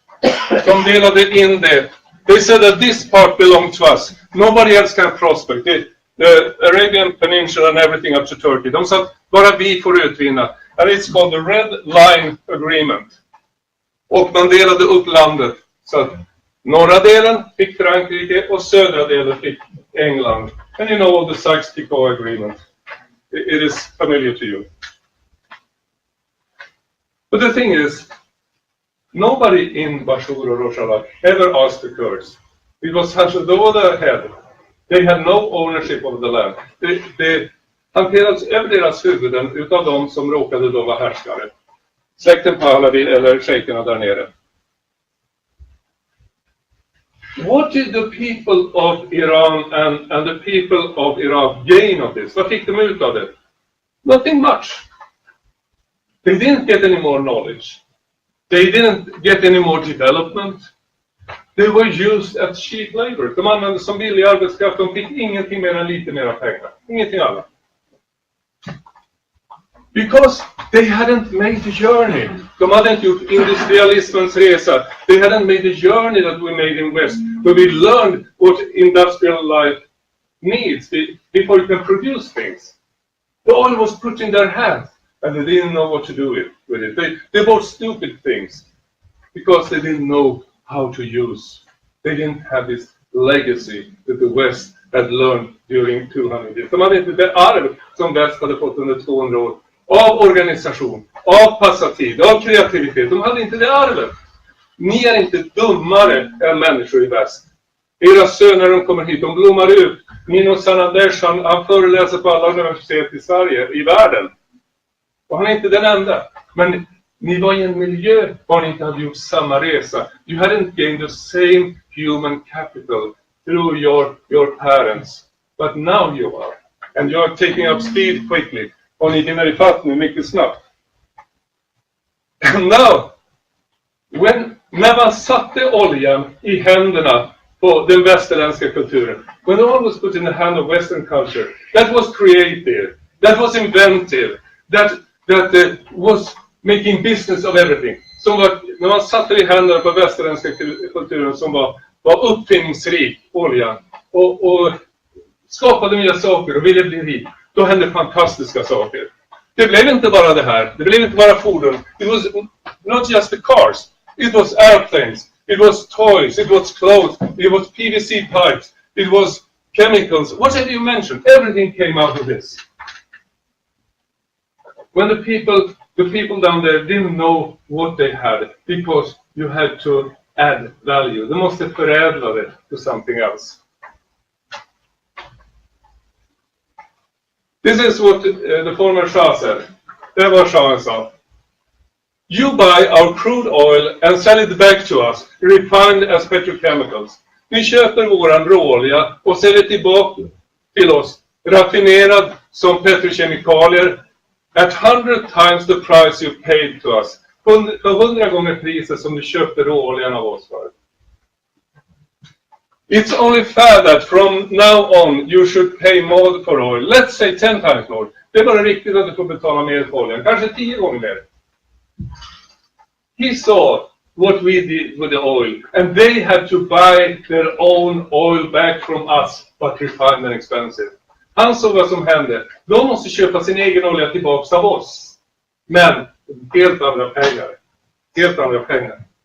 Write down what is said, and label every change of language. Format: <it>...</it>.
<sv>De delade in det.</sv> <en>They said that this part belonged to us. Nobody else can prospect it. The Arabian Peninsula and everything up to Turkey.</en> <sv>De sa att bara vi får utvinna.</sv> <en>And it's called the Red Line Agreement.</en> <sv>Och man delade upp landet. Så att norra delen fick Frankrike och södra delen fick England.</sv> <en>And you know the Sykes-Picot Agreement. It is familiar to you. But the thing is, nobody in Bashur or Rojava ever asked the Kurds. It was Hashador the head. They had no ownership of the land.</en> <sv>Det hanterades över deras huvuden utav de som råkade då vara härskare. Släkten Pahlavi eller shejkerna där nere.</sv> <en>What did the people of Iran and the people of Iraq gain of this?</en> <sv>Vad fick de ut av det?</sv> <en>Nothing much. They didn't get any more knowledge. They didn't get any more development. They were used as cheap labor.</en> <sv>De användes som billig arbetskraft. De fick ingenting mer än lite mer pengar. Ingenting annat.</sv> <en>Because they hadn't made the journey.</en> <sv>De hade inte gjort industrialismens resa.</sv> <en>They hadn't made the journey that we made in West. Where we learned what industrial life needs before you can produce things. The oil was put in their hands. And they didn't know what to do with it. They bought stupid things. Because they didn't know how to use. They didn't have this legacy that the West had learned during 200 years.</en> <sv>De hade inte det arv som väst hade fått under 200 år. Av organisation, av passatid, av kreativitet. De hade inte det arvet. Ni är inte dummare än människor i väst. Era söner de kommer hit, de blommar ut. Nino Sanandesh, han föreläser på alla universitet i Sverige, i världen. Och han är inte den enda. Men ni var i en miljö var ni inte hade gjort samma resa.</sv> <en>You hadn't gained the same human capital through your parents. But now you are. And you are taking up speed quickly.</en> <sv>Och ni hinner ifatt nu mycket snabbt.</sv> <en>And now,</en> <sv>när man satte oljan i händerna på den västerländska kulturen.</sv> <en>When the oil was put in the hand of Western culture. That was creative. That was inventive. That was making business of everything.</en> <sv>När man satte i händerna på västerländska kulturen som var uppfinningsrik, oljan. Och skapade nya saker och ville bli rik. Då hände fantastiska saker. Det blev inte bara det här. Det blev inte bara fordon.</sv> <en>It was not just the cars. It was airplanes. It was toys. It was clothes. It was PVC pipes. It was chemicals. Whatever you mentioned. Everything came out of this. When the people down there didn't know what they had. Because you had to add value.</en> <sv>De måste förädla det</sv> <en>to something else. This is what the former Shah said.</en> <sv>Det var Shahen sa.</sv> <en>You buy our crude oil and sell it back to us, refined as petrochemicals.</en> <sv>Ni köper våran råolja och säljer tillbaka till oss, raffinerad som petrokemikalier,</sv> <en>at 100 times the price you paid to us.</en> <sv>För 100 gånger priset som du köpte råoljan av oss för.</sv> <en>It's only fair that from now on you should pay more for oil. Let's say 10 times more.</en> <sv>Det är bara riktigt att du får betala mer för oljan. Kanske 10 gånger mer.</sv> <en>He saw what we did with the oil. And they had to buy their own oil back from us. But refined and expensive.</en> <sv>Han såg vad som hände. De måste köpa sin egen olja tillbaka av oss. Men helt andra pengar. helt andra pengar.</sv>